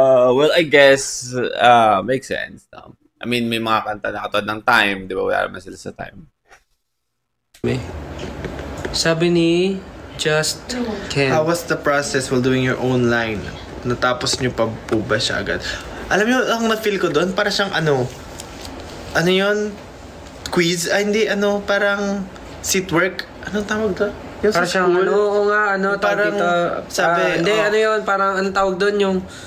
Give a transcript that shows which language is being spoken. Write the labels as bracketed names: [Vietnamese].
[English] Well, I guess, makes sense. No? I mean, [Filipino] may mga kanta na katulad ng Time, di ba? Wala naman sila sa Time. Sabi ni Just Ken. [English] How was the process while doing your own line? [Filipino] Natapos nyo pa po ba siya agad? Alam nyo, ang na-feel ko doon, para siyang ano yun? Quiz? Hindi, parang seat work? Anong tawag doon? Yung Parang siyang parang, sabi, yun, parang anong tawag doon